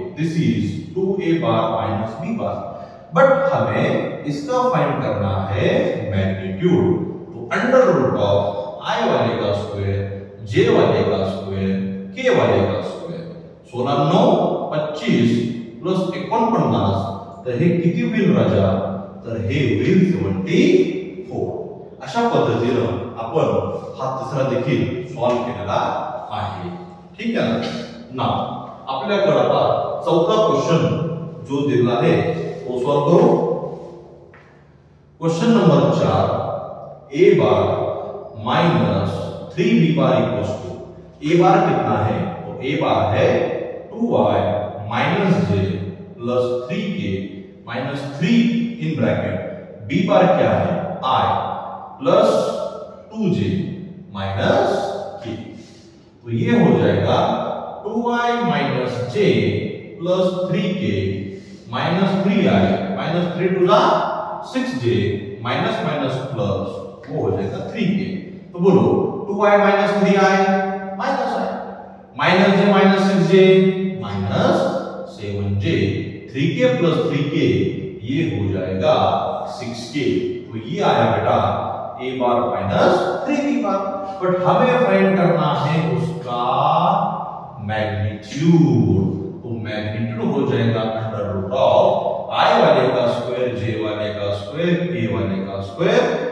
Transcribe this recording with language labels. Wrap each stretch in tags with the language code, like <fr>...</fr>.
<hi>This is 2a bar minus b bar. But हमें इसका find करना है मैग्नीट्यूड। तो अंडर रूट ऑफ i वाले का स्क्वायर, j वाले का स्क्वायर, k वाले का स्क्वायर, 16 9 25 प्लस 49</hi> <mr>तर हे किती होईल राजा, तर हे होईल 74। अशा पद्धतीने आपण हा तिसरा देखील सॉल्व केलेला आहे। ठीक आहे ना। आपल्याकडे आता चौथा क्वेश्चन जो दिला आहे तो सॉल्व करू।</mr> <hi>Question number 4 a bar minus 3b bar equals to, a बार कितना है, तो a बार है 2y minus j plus 3k minus 3 in bracket, b बार क्या है i plus 2j minus k। तो ये हो जाएगा 2y minus j plus 3k minus 3i minus 3 to दा 6j माइनस माइनस प्लस वो हो जाएगा 3k। तो बोलो 2y minus 3i minus i -j -7j 3k + 3k ये हो जाएगा 6k। तो ये आया बेटा a bar -3b bar. But हमें फाइंड करना है उसका मैग्नीट्यूड। तो मैग्नीट्यूड हो जाएगा √i वाले का स्क्वायर, j वाले का स्क्वायर, k वाले का स्क्वायर।</hi>